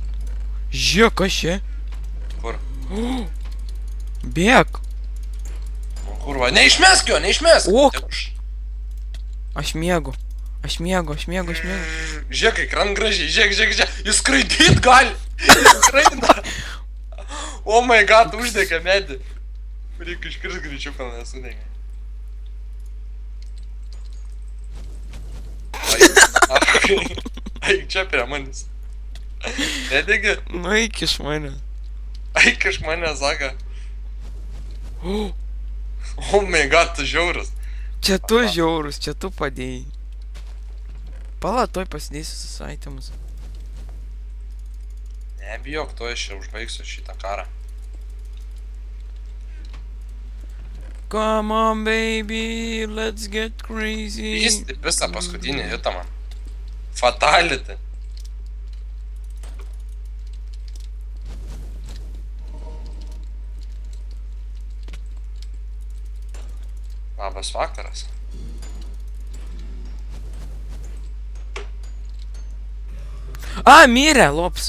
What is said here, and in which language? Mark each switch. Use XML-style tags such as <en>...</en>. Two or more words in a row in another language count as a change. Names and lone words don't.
<lt>Žiūrėk, kas čia? Kur? Bėk. Kurva, neišmesk jo, neišmesk! O! Tekuš. Aš miegu. Aš miegu. Žiūrėk, kaip kran gražiai, žiūrėk, jis skraidyt gali! Jis skraidina!</lt> <en>Oh my god,</en> <lt>uždegė medį. Reikia iškris greičiau, kol nesudegė. Aik čia prie manęs. Nedegi? Nu eik iš mane. Aik iš mane,</lt> <en>saka. Oh my god,</en> <lt>tu žiaurus. Čia tu žiaurus, čia tu padėjai. Pala, toj pasidėsiu su itemus. Nebijok, to aš čia užbaigsiu šitą karą.</lt> <en>Come on, baby, let's get crazy.</en> <lt>Jis taip visą paskutinį hitą man. Fatality. Labas vakaras. A, mirė, lops.</lt>